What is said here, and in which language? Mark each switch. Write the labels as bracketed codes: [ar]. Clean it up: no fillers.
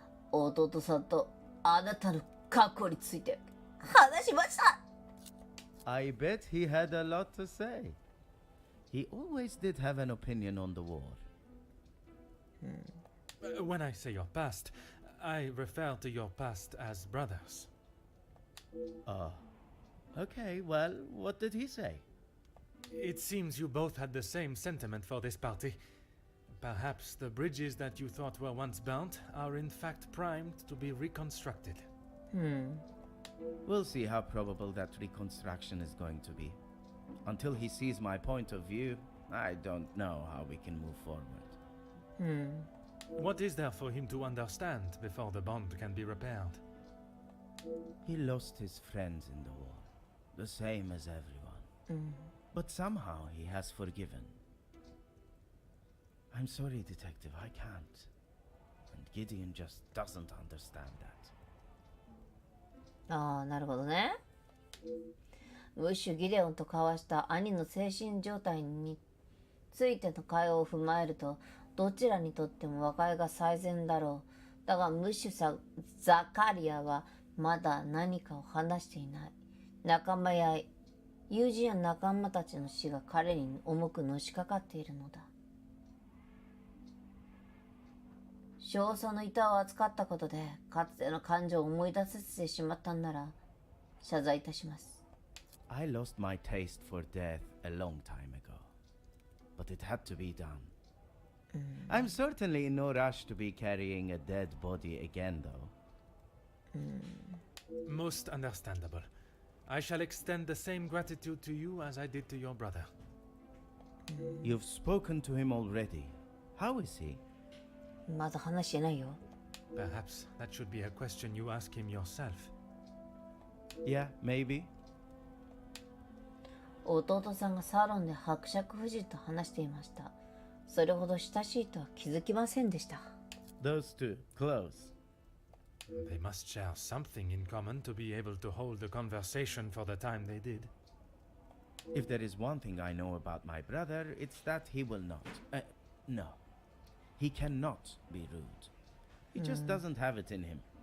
[ja] 弟さんとあなたの過去について話しました。 [en] I bet he had a lot to say. He always did have an opinion on the war. When I say your past, I refer to your past as brothers. Okay, well, what did he say? It seems you both had the same sentiment for this party. Perhaps the bridges that you thought were once burnt are in fact primed to be reconstructed. We'll see how probable that reconstruction is going to be. Until he sees my point of view, I don't know how we can move forward. What is there for him to understand before the bond can be repaired? He lost his friends in the war, the same as everyone. But somehow he has forgiven. I'm sorry, Detective, I can't. And Gideon just doesn't understand that. [ja] なるほどね。ムッシュ・ギデオンと交わした兄の精神状態についての会話を踏まえると、どちらにとっても和解が最善だろう。だがムッシュ・ザカリアはまだ何かを話していない。仲間や友人や仲間たちの死が彼に重くのしかかっているのだ。焦燥の板を扱ったことでかつての感情を思い出させてしまったんなら謝罪いたします。 [en] I lost my taste for death a long time ago, but it had to be done. I'm certainly in no rush to be carrying a dead body again, though. Most understandable. I shall extend the same gratitude to you as I did to your brother. You've spoken to him already. How is he? [ja] まだ話してないよ。 [en] Perhaps that should be a question you ask him yourself. Yeah, maybe. [ja] 弟さんがサロンで伯爵夫人と話していました。それほど親しいとは気づきませんでした。 [en] Those two, close. They must share something in common to be able to hold the conversation for the time they did. If there is one thing I know about my brother, it's that he will not. No. He cannot be rude. He just doesn't have it in him.